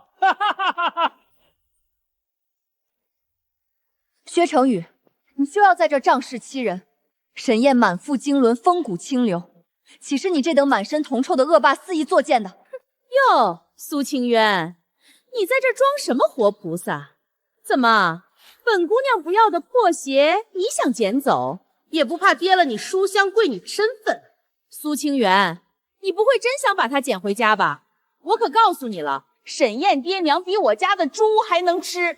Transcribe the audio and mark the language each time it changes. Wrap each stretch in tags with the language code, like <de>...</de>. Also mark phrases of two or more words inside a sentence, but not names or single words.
<zh>哈哈哈哈哈！薛成宇，你就要在這仗勢欺人？沈燕滿腹經綸，風骨清流，豈是你這等滿身銅臭的惡霸肆意作踐的？喲，蘇清淵，你在這裝什麼活菩薩？怎麼，本姑娘不要的破鞋，你想撿走？也不怕跌了你書香貴女的身份。蘇清淵，你不會真想把她撿回家吧？我可告訴你了，沈燕爹娘比我家的豬還能吃。</zh>